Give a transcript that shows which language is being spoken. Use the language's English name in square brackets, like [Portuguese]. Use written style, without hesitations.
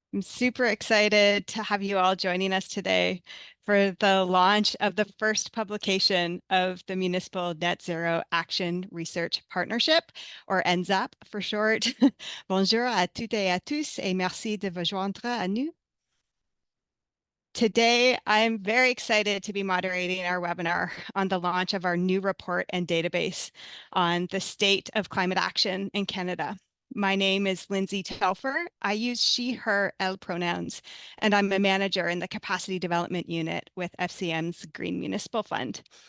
[English] I'm super excited to have you all joining us today for the launch of the first publication of the Municipal Net Zero Action Research Partnership, or N-ZAP for short. [French] Bonjour à toutes et à tous, et merci de vous joindre à nous. [English] Today, I'm very excited to be moderating our webinar on the launch of our new report and database on the state of climate action in Canada. My name is Lindsay Telfer. I use she, her, elle pronouns, and I'm a manager in the Capacity Development Unit with FCM's Green Municipal Fund.